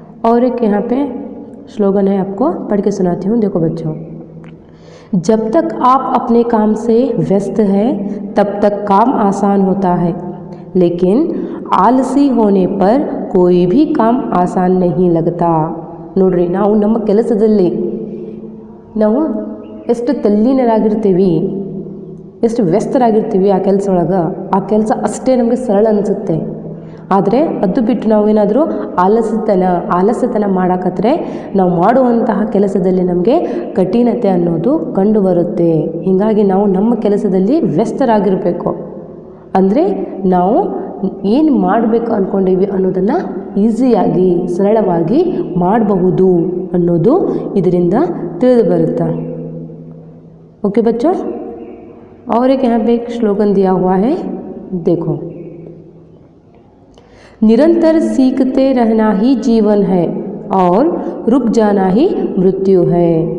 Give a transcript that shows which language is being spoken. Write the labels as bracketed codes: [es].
[hi] और एक यहाँ पे स्लोगन है, आपको पढ़ के सुनाती हूँ। देखो बच्चों, जब तक आप अपने काम से व्यस्त हैं तब तक काम आसान होता है, लेकिन आलसी होने पर कोई भी काम आसान नहीं लगता। [kn] ನೋಡ್ರಿ, ನಾವು ನಮ್ಮ ಕೆಲಸದಲ್ಲಿ ನಾವು ಎಷ್ಟು ತಲ್ಲೀನರಾಗಿರ್ತೀವಿ, ಎಷ್ಟು ವ್ಯಸ್ತರಾಗಿರ್ತೀವಿ ಆ ಕೆಲಸ ಒಳಗೆ, ಆ ಕೆಲಸ ಅಷ್ಟೇ ನಮಗೆ ಸರಳ ಅನಿಸುತ್ತೆ. ಆದರೆ ಅದು ಬಿಟ್ಟು ನಾವೇನಾದರೂ ಆಲಸ್ಯತನ ಮಾಡೋಕತ್ರೆ ನಾವು ಮಾಡುವಂತಹ ಕೆಲಸದಲ್ಲಿ ನಮಗೆ ಕಠಿಣತೆ ಅನ್ನೋದು ಕಂಡು ಬರುತ್ತೆ. ಹೀಗಾಗಿ ನಾವು ನಮ್ಮ ಕೆಲಸದಲ್ಲಿ ವ್ಯಸ್ತರಾಗಿರಬೇಕು. ಅಂದರೆ ನಾವು ಏನು ಮಾಡಬೇಕು ಅಂದ್ಕೊಂಡೀವಿ ಅನ್ನೋದನ್ನು ಈಸಿಯಾಗಿ ಸರಳವಾಗಿ ಮಾಡಬಹುದು ಅನ್ನೋದು ಇದರಿಂದ ತಿಳಿದು ಬರುತ್ತೆ। [hi] ओके बच्चों, और एक यहाँ पे एक स्लोगन दिया हुआ है, देखो, निरंतर सीखते रहना ही जीवन है और रुक जाना ही मृत्यु है।